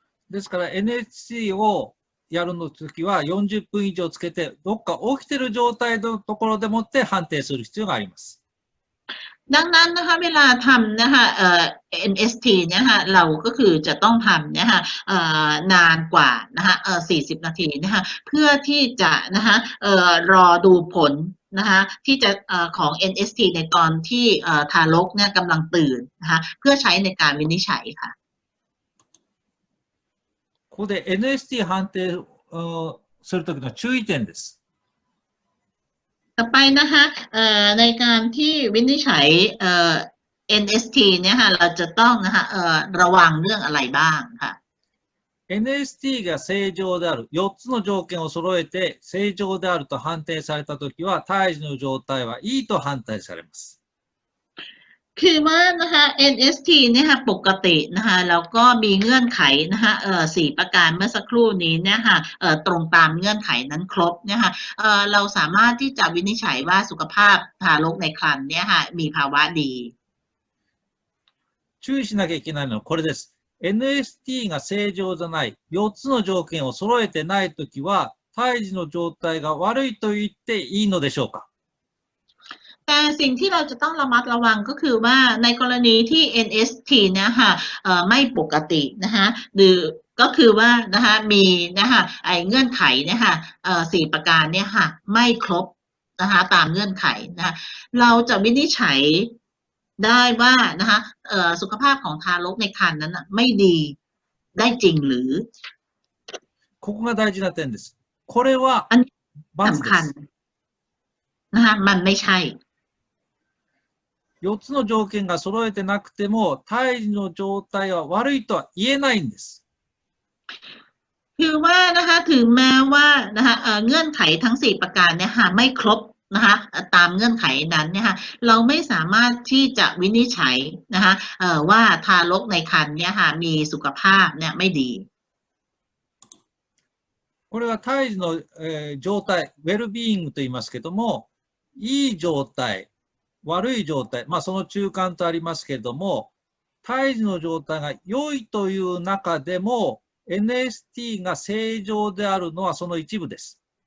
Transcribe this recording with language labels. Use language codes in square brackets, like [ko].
[ja] ですから NHC をやるの時は40分以上つけてどっか起きてる状態のところでもって判定する必要があります。 [th] ดังนั้นนะคะเวลาทำนะคะ NST เนี่ยค่ะเราก็คือจะต้องทำเนี่ยค่ะนานกว่านะคะ40นาทีนะคะเพื่อที่จะนะคะรอดูผลนะคะที่จะของ NST ในตอนที่ทารกเนี่ยกำลังตื่นนะคะเพื่อใช้ในการวินิจฉัยค่ะ [ja] ここで NST 判定する時の注意点です。 [th] ต่อไปนะคะในการที่วินิจฉัยNST เนี่ยค่ะเราจะต้องนะคะระวังเรื่องอะไรบ้างค่ะ [ja] NST が正常である4つの条件を揃えて正常であると判定されたときは胎児の状態はいいと判定されます。 [th] คือว่านะคะ NST เนี่ยค่ะปกตินะคะแล้วก็มีเงื่อนไขนะคะ4ประการเมื่อสักครู่นี้เนี่ยค่ะตรงตามเงื่อนไขนั้นครบเนี่ยค่ะเราสามารถที่จะวินิจฉัยว่าสุขภาพทารกในครรภ์เนี่ยค่ะมีภาวะดี [ja] 注意しなきゃいけないのはこれです。NST が正常じゃない4つの条件を揃えてないときは胎児の状態が悪いと言っていいのでしょうか。 [th] แต่สิ่งที่เราจะต้องระมัดระวังก็คือว่าในกรณีที่ NST เนี่ยค่ะไม่ปกตินะคะหรือก็คือว่านะคะมีนะคะเงื่อนไขเนี่ยค่ะ4ประการเนี่ยค่ะไม่ครบนะคะตามเงื่อนไขนะคะเราจะวินิจฉัยได้ว่านะคะสุขภาพของทารกในครรภ์นั้นไม่ดีได้จริงหรือ [ja] ここが大事な点です。これは [th] สำคัญนะคะมันไม่ใช่ [ja] 4つの条件が揃えてなくても胎児の状態は悪いとは言えないんです。 [th] คือว่านะคะถึงแม้ว่านะคะเงื่อนไขทั้ง4ประการเนี่ยค่ะไม่ครบ นะคะตามเงื่อนไขนั้นเนี่ยค่ะเราไม่สามารถที่จะวินิจฉัยนะคะว่าทารกในครรภ์เนี่ยค่ะมีสุขภาพเนี่ยไม่ดี [ja] これは胎児の、状態、ウェルビーイングと言いますけども、いい状態、悪い状態、まあその中間とありますけれども、胎児の状態が良いという中でも、NST が正常であるのはその一部です。